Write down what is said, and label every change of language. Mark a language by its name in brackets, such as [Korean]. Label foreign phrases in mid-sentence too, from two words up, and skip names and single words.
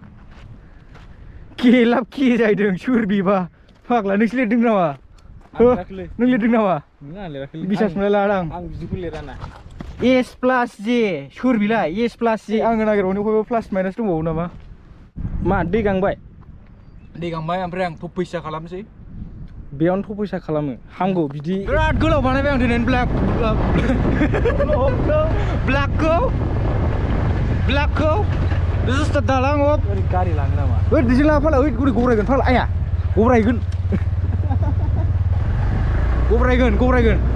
[Bodo] केलाब के जाहैदों सोर बिबा फाग्ला नोंसो लिरदों नामा नों लिरदों नामा बिसास मोनलाय लादों आं बिदिखौ लिराना [English] S plus J [Bodo] सोर बिलाय [English] S plus J [Bodo] आङो नागिरबावनो बयबो [English] plus minus [Bodo] दंबावो नामा मा दै गांबाय ओमफ्राय आं फैसा खालामसै बेयावनो फैसा खालामो हांगौ बिदि बिराद गोलाव बानायबाय आं दिनै ब्लेकखौ [English] This is the dalang of [Bodo] गारि लाङो नामा ओइ दिजों ला फाला ओइ गुरै गरायगोन फाला आया गरायगोन